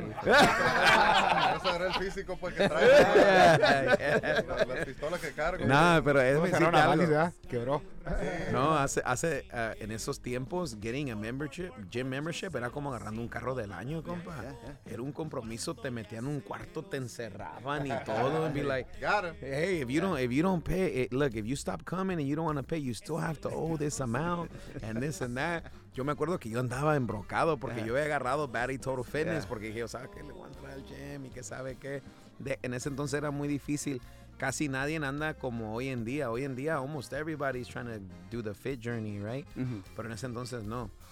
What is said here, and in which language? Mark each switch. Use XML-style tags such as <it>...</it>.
<es>Eso era el físico, pues, que trae. La pistola que cargo. Nah, pero es mi cita. Bally, ¿verdad? Quebró. No, hace en esos tiempos,</es> <en>getting a membership, gym membership,</en> <es>era como agarrando un carro del año, compa. Yeah, yeah, yeah. Era un compromiso, te metían un cuarto, te encerraban y todo.</es> <en>And be like, got him. Hey, if you don't pay, look, if you stop coming and you don't want to pay, you still have to owe this amount and this and that.</en> <es>Yo me acuerdo que yo andaba embrocado porque yeah. yo había agarrado Barry Total Fitness yeah. porque dije, o sea, que le voy a entrar al gym y que sabe qué. En ese entonces era muy difícil. Casi nadie anda como hoy en día. Hoy en día,</es> <en>almost everybody's trying to do the fit journey, right? Mm-hmm.</en> <es>Pero en ese entonces, no.</es>